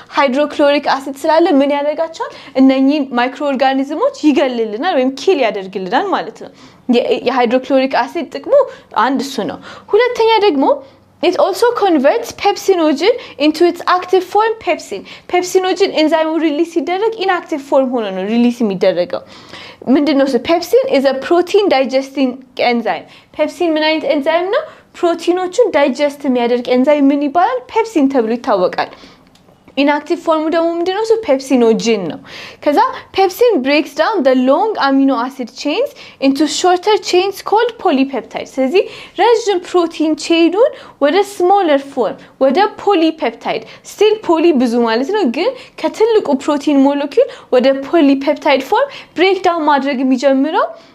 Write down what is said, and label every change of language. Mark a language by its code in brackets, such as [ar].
[am] ሃይድሮክሎሪክ አሲድ ስላለ ምን ያደርጋቸዋል እነኚህ ማይክሮ ኦርጋኒዝሞች ይገልልናል ወይም ኪል ያደርግልናል ማለት ነው የሃይድሮክሎሪክ አሲድ ጥቅሙ አንድ እሱ ነው ሁለተኛ ደግሞ [en] It also converts pepsinogen into its active form pepsin. [am] Pepsinogen enzyme release ይደረግ inactive form ሆኖ ነው ሪሊዝ የሚደረገው ምንድነው [en] pepsin is a protein digesting enzyme. [am] Pepsin ምን አይነት ኤንዛይም ነው ፕሮቲኖችን ዳይጀስት የሚያደርግ ኤንዛይም ምን ይባላል pepsin ተብሎ ይታወቃል inactive form ደግሞ ምንድነው pepsinogen ነው ከዛ [en] pepsin breaks down the long amino acid chains into shorter chains called polypeptides [am] ስለዚህ ረጅም ፕሮቲን ቼኑን ወደ smaller form ወደ polypeptide still poly ብዙ ማለት ነው ግን ከትልቁ ፕሮቲን ሞለኪውል ወደ polypeptide form break down ማድረግ የሚጀምረው